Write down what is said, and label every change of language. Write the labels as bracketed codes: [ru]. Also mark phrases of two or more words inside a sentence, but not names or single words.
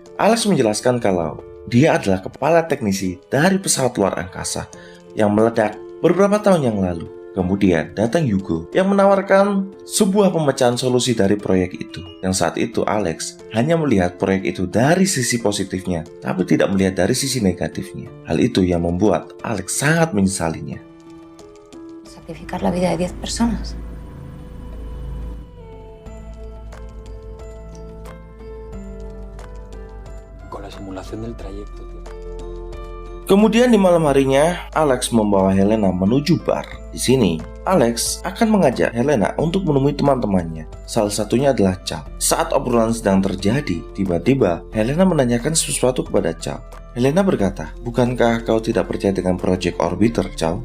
[id] Alex menjelaskan kalau dia adalah kepala teknisi dari pesawat luar angkasa yang meledak beberapa tahun yang lalu. Kemudian datang Hugo yang menawarkan sebuah pemecahan solusi dari proyek itu. Yang saat itu Alex hanya melihat proyek itu dari sisi positifnya, tapi tidak melihat dari sisi negatifnya. Hal itu yang membuat Alex sangat menyesalinya. [es] Sacrificar la vida de 10 personas. Con la simulación del trayecto, tío. [id] Kemudian di malam harinya, Alex membawa Helena menuju bar. Di sini, Alex akan mengajak Helena untuk menemui teman-temannya. Salah satunya adalah Chow. Saat obrolan sedang terjadi, tiba-tiba Helena menanyakan sesuatu kepada Chow. Helena berkata, bukankah kau tidak percaya dengan Project Orbiter, Chow?